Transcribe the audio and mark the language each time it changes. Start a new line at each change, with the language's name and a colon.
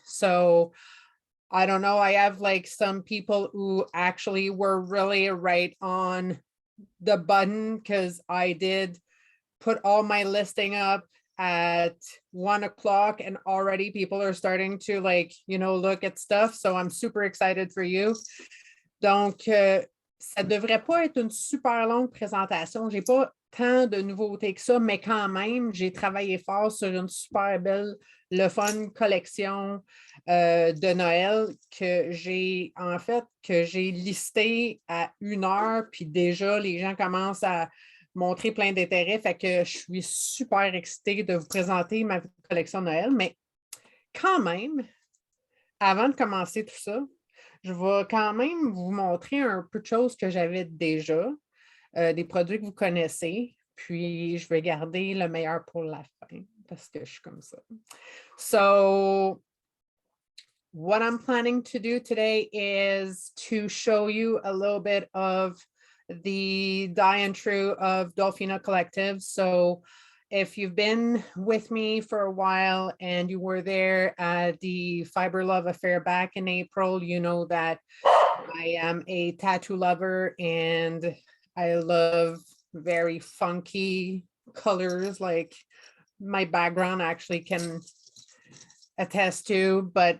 English: So I don't know, I have like some people who actually were really right on the button because I did put all my listing up at 1 o'clock and already people are starting to like, look at stuff. So I'm super excited for you.
French: Donc, ça devrait pas être une super longue présentation. J'ai pas tant de nouveautés que ça, mais quand même, j'ai travaillé fort sur une super belle, le fun collection de Noël que j'ai listé à 1 heure, puis déjà, les gens commencent à montrer plein d'intérêt, fait que je suis super excitée de vous présenter ma collection de Noël, mais quand même, avant de commencer tout ça, je vais quand même vous montrer un peu de choses que j'avais déjà, des produits que vous connaissez, puis je vais garder le meilleur pour la fin parce que je suis comme ça.
English: So, what I'm planning to do today is to show you a little bit of the die and true of Dolphina Collective. So if you've been with me for a while and you were there at the Fibre Love affair back in April, you know that I am a tattoo lover and I love very funky colors, like my background actually can attest to.